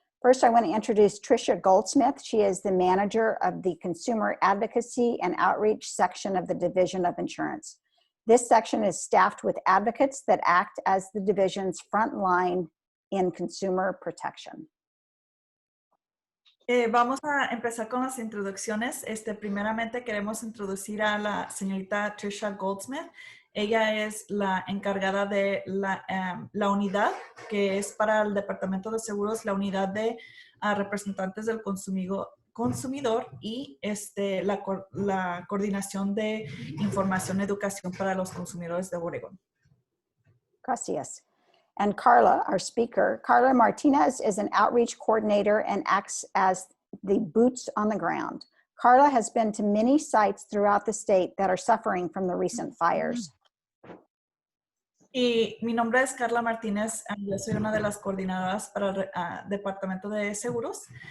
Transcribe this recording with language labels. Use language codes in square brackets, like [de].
[en] First, I want to introduce Tricia Goldsmith. She is the manager of the Consumer Advocacy and Outreach section of the Division of Insurance. This section is staffed with advocates that act as the division's front line in consumer protection. [es] Vamos a empezar con las introducciones. Primeramente queremos introducir a la señorita Tricia Goldsmith. Ella es la encargada de la unidad que es para el Departamento de Seguros, la unidad de representantes del consumidor y la coordinación de información y educación para los consumidores de Oregon. Gracias. [en] And Carla, our speaker, Carla Martinez is an outreach coordinator and acts as the boots on the ground. Carla has been to many sites throughout the state that are suffering from the recent fires. [es] Y mi nombre es Carla Martínez, yo soy una de las coordinadoras para el Departamento de Seguros.